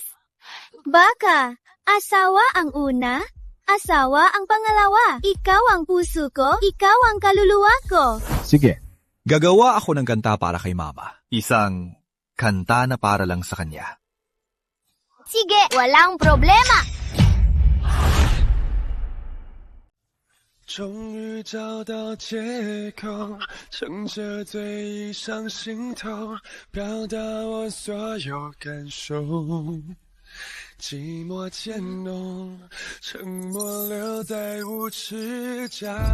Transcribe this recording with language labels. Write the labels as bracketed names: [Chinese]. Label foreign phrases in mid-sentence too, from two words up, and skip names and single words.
[Filipino] Baka, asawa ang una, asawa ang pangalawa. Ikaw ang puso ko, ikaw ang kaluluwa ko. Sige. Gagawa ako ng kanta para kay Mama. Isang kanta na para lang sa kanya. Sige, walang problema. [Chinese] 终于找到借口，撑着醉意上心头，表达我所有感受。寂寞渐浓，沉默留在无耻角。